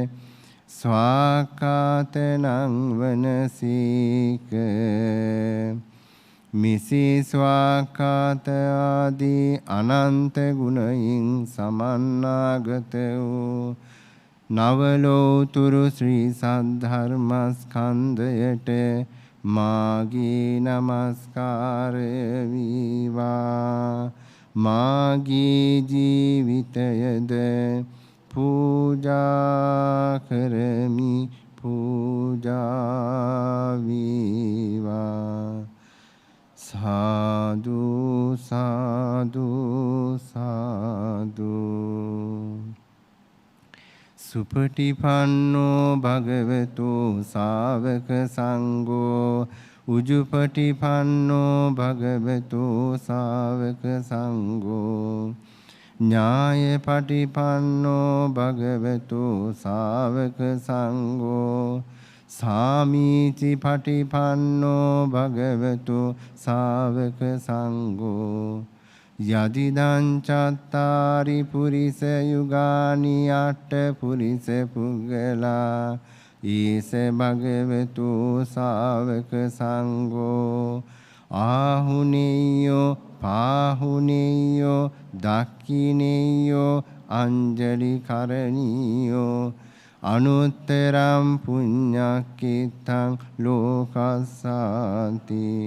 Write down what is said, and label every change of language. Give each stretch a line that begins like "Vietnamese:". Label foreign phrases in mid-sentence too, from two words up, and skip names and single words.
Pali: ස්වාකාතනං වනසීක මිසී ස්වාකාත
Sinhala: ආදී අනන්ත ගුණයින් සමන්නාගත වූ නවලෝතුරු ශ්‍රී සද්ධර්මස්කන්ධයට මාගේ නමස්කාරය වේවා මාගේ ජීවිතයද පූජා කරමි පූජා වේවා සාදු සාදු සාදු
Pali: සුපටිපන්නෝ භගවතෝ ශාවක සංඝෝ උජුපටිපන්නෝ භගවතෝ ශාවක සංඝෝ ඥායපටිපන්නෝ භගවතෝ ශාවක සංඝෝ සාමීචි පටිපන්නෝ භගවතෝ ශාවක සංඝෝ යදිදං චත්තාරි පුරිස යුගානි අට පුරිස පුග්ගලා ඊස භගවතෝ ශාවක සංඝෝ ආහුනේයෝ පාහුනේයෝ දක්ඛිනේයෝ අංජලි කරණීයෝ අනුත්තරම් පුඤ්ඤක්ඛිතං ලෝකස්සාති